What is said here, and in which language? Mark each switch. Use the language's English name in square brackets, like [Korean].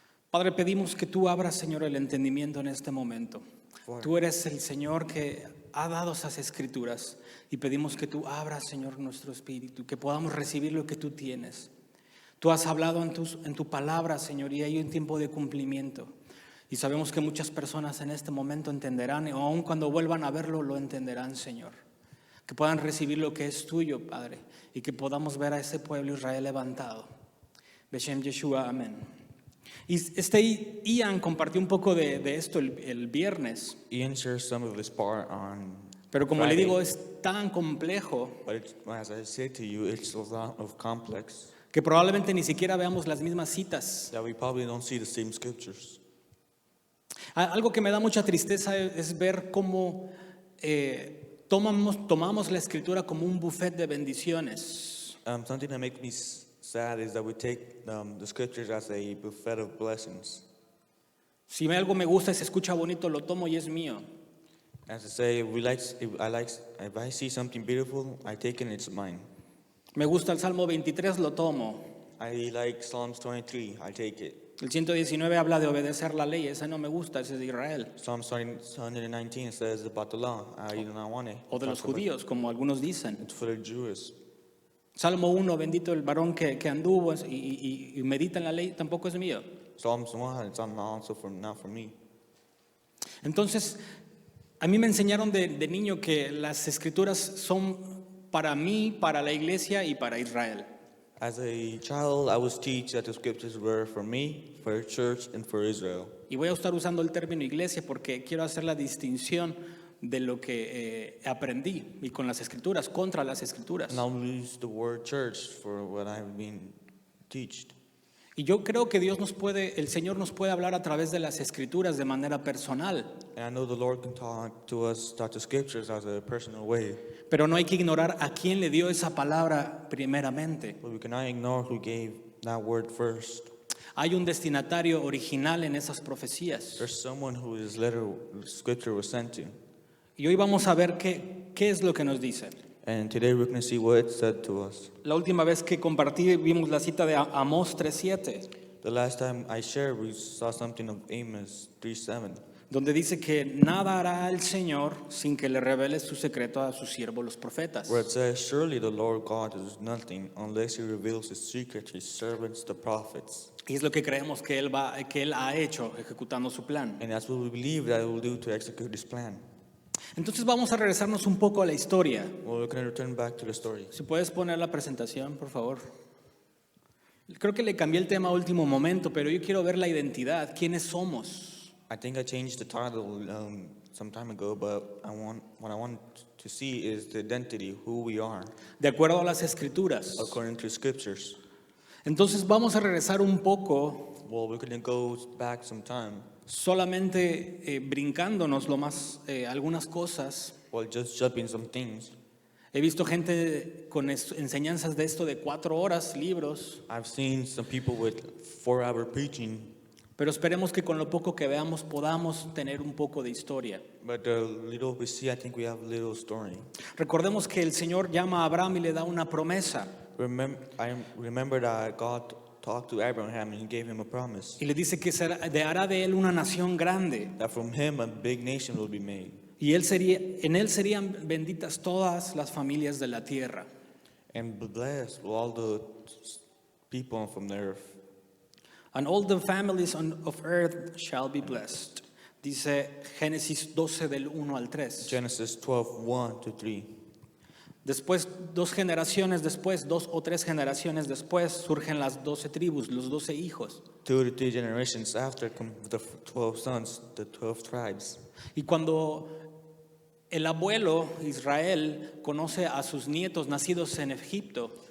[Spanish] Padre, pedimos que tú abras, Señor, el entendimiento en este momento. Tú eres el Señor que ha dado esas escrituras y pedimos que tú abras, Señor, nuestro espíritu, que podamos recibir lo que tú tienes. Tú has hablado en tu palabra, Señor, y hay un tiempo de cumplimiento. Y sabemos que muchas personas en este momento entenderán, o aun cuando vuelvan a verlo, lo entenderán, Señor. Que puedan recibir lo que es tuyo, Padre, y que podamos ver a ese pueblo Israel levantado. [Hebrew] Beshem Yeshua, [Spanish] amén. Y Ian compartió un poco de esto el viernes, [English] Ian shares some of his part on [Spanish] pero como le [English] Friday. [Spanish] digo, es tan complejo [English] But as I said to you, it's a lot of complex [Spanish] que probablemente ni siquiera veamos las mismas citas. [English] that we probably don't see the same scriptures. [Spanish] Algo que me da mucha tristeza es ver cómo tomamos la escritura como un buffet de bendiciones. [English] Something that makes me sad is that we take the scriptures as a buffet of blessings. [Spanish] Si algo me gusta y se escucha bonito, lo tomo y es mío. [English] As I say, if I see something beautiful, I take it and it's mine. [Spanish] Me gusta el Salmo 23, lo tomo. [English] I like Psalms 23, I take it. [Spanish] El 119 habla de obedecer la ley, ese no me gusta, ese es de Israel. [English] Psalms 119 says about the law, I do not want it. [Spanish] O de los judíos, como algunos dicen. [English] It's for the Jews. [Spanish] Salmo 1, bendito el varón que anduvo y medita en la ley, tampoco es mío. [English] Psalms 1, it's also not for me. [Spanish] Entonces, a mí me enseñaron de niño que las escrituras son para mí, para la iglesia y para Israel. [English] As a child, I was taught that the scriptures were for me, for the church, and for Israel. [Spanish] Y voy a estar usando el término iglesia porque quiero hacer la distinción de lo que aprendí y con las escrituras, contra las escrituras. [English] And I'll use the word church for what I've been taught. [Spanish] Y yo creo que el Señor nos puede hablar a través de las escrituras de manera personal, [English] And I know the Lord can talk to us, talk the scriptures as a personal way. [Spanish] pero no hay que ignorar a quién le dio esa palabra primeramente. [English] But we cannot ignore who gave that word first. [Spanish] Hay un destinatario original en esas profecías. [English] There's someone who his scripture was sent to. [Spanish] Y hoy vamos a ver qué es lo que nos dice. [English] And today we're going to see what it said to us. [Spanish] La última vez que compartí vimos la cita de Amós 3:7, [English] The last time I shared, we saw something of Amos 3:7. [Spanish] donde dice que nada hará el Señor sin que le revele su secreto a sus siervos los profetas. [English] Where it says, surely the Lord God does nothing unless he reveals his secret to his servants, the prophets. [Spanish] Y es lo que creemos que él ha hecho ejecutando su plan. [English] And that's what we believe that he will do to execute his plan. [Spanish] Entonces vamos a regresarnos un poco a la historia. [English] Well, we're going to return back to the story. [Spanish] Si puedes poner la presentación, por favor. Creo que le cambié el tema a último momento, pero yo quiero ver la identidad. ¿Quiénes somos? [English] I think I changed the title some time ago, but what I want to see is the identity, who we are, [Spanish] De acuerdo a las escrituras. [English] according to scriptures. [Spanish] Entonces vamos a regresar un poco, [English] Well, we're going to go back some time. [Spanish] solamente brincándonos algunas cosas. [English] Well, just jumping some things. [Spanish] He visto gente con enseñanzas de esto de 4 horas, libros, [English] I've seen some people with 4-hour preaching, [Spanish] pero esperemos que con lo poco que veamos podamos tener un poco de historia. [English] but the little we see, I think we have a little story. [Spanish] Recordemos que el Señor llama a Abraham y le da una promesa. [English] I remember that God talked to Abraham and he gave him a promise [Spanish] Y le dice que hará de él una nación grande. [English] that from him a big nation will be made. [Spanish] Y en él serían benditas todas las familias de la tierra. [English] And blessed will all the people from the earth. And all the families of earth shall be blessed. [Spanish] Dice Génesis 12 del 1 al 3. [English] Genesis 12:1-3. [Spanish] Después, 2 o 3 generaciones después, surgen las 12 tribus, los 12 hijos. [English] 2 to 3 generations after come the 12 sons, the 12 tribes. [Spanish] Y cuando el abuelo Israel conoce a sus nietos nacidos en Egipto,